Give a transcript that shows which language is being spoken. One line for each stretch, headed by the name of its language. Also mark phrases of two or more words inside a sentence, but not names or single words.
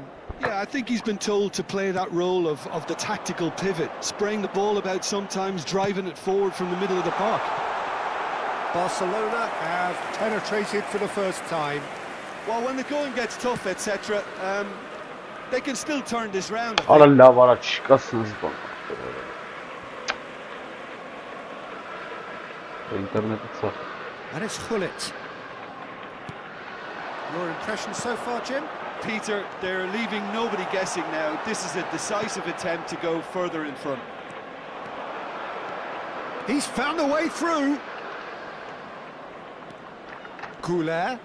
English: Yeah, I think he's been told to play that role of the tactical pivot, spraying the ball about sometimes, driving it forward from the middle of the park. Barcelona have penetrated for the first time. Well, when the going gets tough, etc., they can still turn this round. Ora la vara chikasınız bak. İnternet sağ. And it's Gullit. Your impression so far, Jim? Peter, they're leaving nobody guessing now. This is a decisive attempt to go further in front. He's found a way through. Goulet.